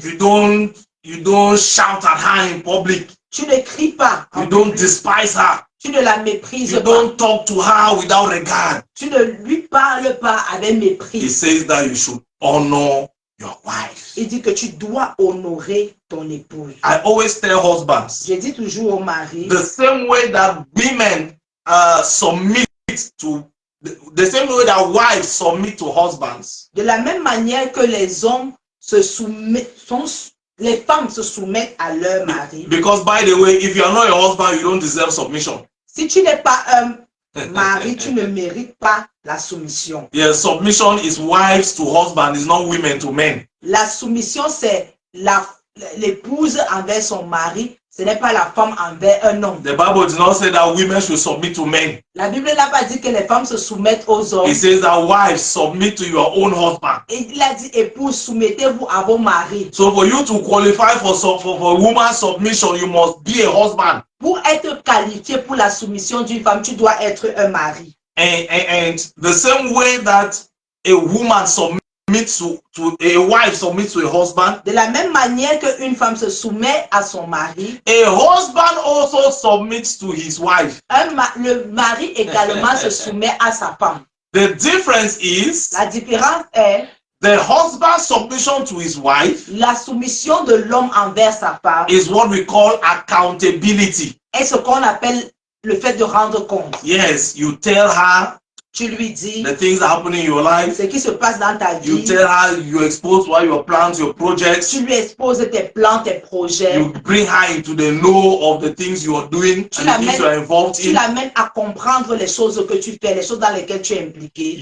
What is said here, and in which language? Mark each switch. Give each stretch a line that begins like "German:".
English: You don't shout at her in public.
French: Tu ne cries pas.
English: You don't despise her.
French: Tu ne la méprises
English: You
French: pas.
English: don't talk to her without regard.
French: Tu ne lui parles pas avec mépris.
English: He says that you should honor your wife.
French: Il dit que tu dois honorer ton épouse.
English: I always tell husbands,
French: Je dis toujours au mari,
English: the same way that women submit to, the same way that wives submit to husbands,
French: de la même manière que les hommes se soumettent, les femmes se soumettent à leur mari.
English: because by the way, if you are not a husband, you don't deserve submission.
French: Si tu n'es pas un mari, tu ne mérites pas la soumission.
English: Yeah, submission is wives to husbands, it's not women to men.
French: La soumission, c'est l'épouse envers son mari. Ce n'est pas la femme envers un homme.
English: The Bible does not say that women should submit to men.
French: La Bible n'a pas dit que les femmes se soumettent aux hommes.
English: It says that wives submit to your own husband.
French: Et il a dit, épouse, soumettez-vous à vos maris.
English: So for you to qualify for woman submission, you must be a husband.
French: Pour être qualifié pour la soumission d'une femme, tu dois être un mari.
English: And the same way that a woman submits to a wife submits to a husband,
French: De la même manière qu'une femme se soumet à son mari,
English: a husband also submits to his wife.
French: le mari également se soumet à sa femme.
English: The difference is
French: La différence est
English: the husband's submission to his wife
French: la soumission de l'homme envers sa femme
English: is what we call accountability.
French: est ce qu'on appelle le fait de rendre compte.
English: Yes, you tell her
French: Tu lui dis
English: the things that happen in your life.
French: ce qui se passe dans ta
English: You
French: vie.
English: tell her, you expose what your plans, your projects.
French: Tu lui exposes tes plans, tes projets.
English: You bring her into the know of the things you are doing and the things you are involved
French: Tu
English: in.
French: l'amènes à comprendre les choses que tu fais, les choses dans lesquelles tu es impliqué.